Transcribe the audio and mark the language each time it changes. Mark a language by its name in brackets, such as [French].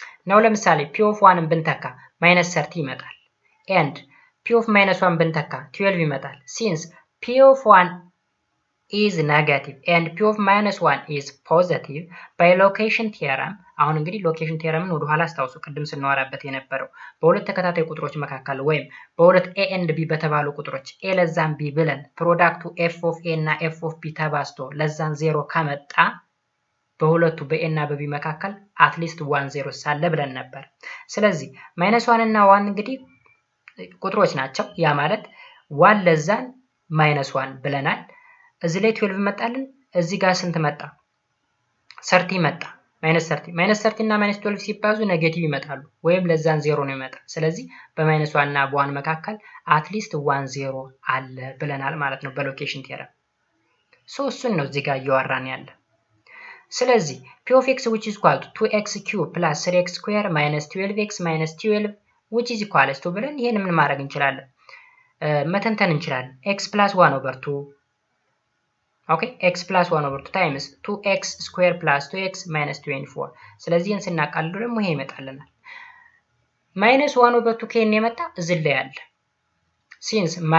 [Amharic] ነው። ለምሳሌ p of 1 ብንተካ -30 ይመጣል and p of -1 ብንተካ 12 ይመጣል። [English] since p of 1 is negative and p of -1 is positive [Amharic] by location theorem አሁን እንግዲህ ሎኬሽን ቴረምን ወደ ኋላ አስታውሱ ቅድም ስናወራበት የነበረው በሁለት ተከታታይ ቁጥሮች መካከል ወይም በሁለት a and b በተባሉ ቁጥሮች a ለዛን b ብለን ፕሮዳክቱ f of a እና f of b ተባዝቶ ለዛን 0 ከመጣ በሁለቱ በኤ እና በቢ መካከል አትሊስት 1 0 ሳለ ብለን ነበር። ስለዚህ -1 እና 1 እንግዲህ ቁጥሮች ናቸው። ያ ማለት 1 ለዛን -1 ብለናል። እዚህ ላይ 12 መጣልን። እዚህ ጋር ስንት መጣ? 30 መጣ። -30 እና -12 ሲባዙ ኔጌቲቭ ይመጣሉ ወይም ለዛን 0 ነው ይመጣ። ስለዚህ በ-1 እና በ1 መካከል አትሊስት 1 0 አለ ብለናል ማለት ነው በሎኬሽን ቴረም። እሱን ነው እዚህ ጋር እያወራን ያለ። ስለዚህ p of x [English] which is equal to [Amharic] 2x cube plus 3x square minus 12x minus 12 which is equal to ብለን ይሄን ምን ማድረግ እንችላለን? መተንተን እንችላለን። x plus 1 over 2 ኦኬ x plus 1 over 2 times 2x square plus 2x minus 24 ስለዚህ ይሄን ስናቃልሉ ደግሞ ይሄ ይመጣልናል። minus 1 over 2 ከኔ የመጣ እዚህ ላይ አለ። since